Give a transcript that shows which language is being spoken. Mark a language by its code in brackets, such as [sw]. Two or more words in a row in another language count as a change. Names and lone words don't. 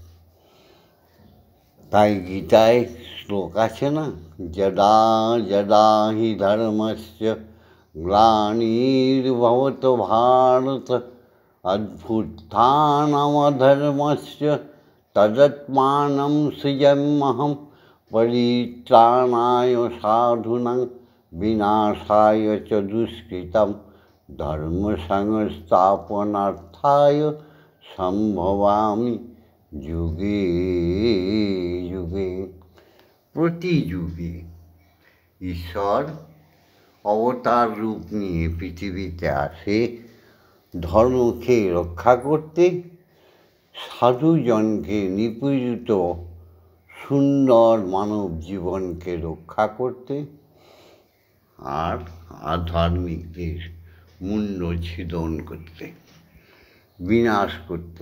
[bn] তাই গীতায় শ্লোক আছে না, [sa] যদা যদা হি ধর্মস্য গ্লানির্ভবত ভারত অভ্যুত্থানমধর্মস্য তদাত্মাनं সৃজাম্যহম পরিত্রাণায় সাধুনাং বিনাশায় চ দুষ্কৃতম ধর্ম সংস্থাপনার্থায় সম্ভবামি যুগে যুগে। [bn] প্রতি যুগে ঈশ্বর অবতার রূপ নিয়ে পৃথিবীতে আসে ধর্মকে রক্ষা করতে, সাধুজনকে নিপীড়িত সুন্দর মানব জীবনকে রক্ষা করতে, আর আধার্মিকদের মুণ্ড ছিদন করতে, বিনাশ করতে।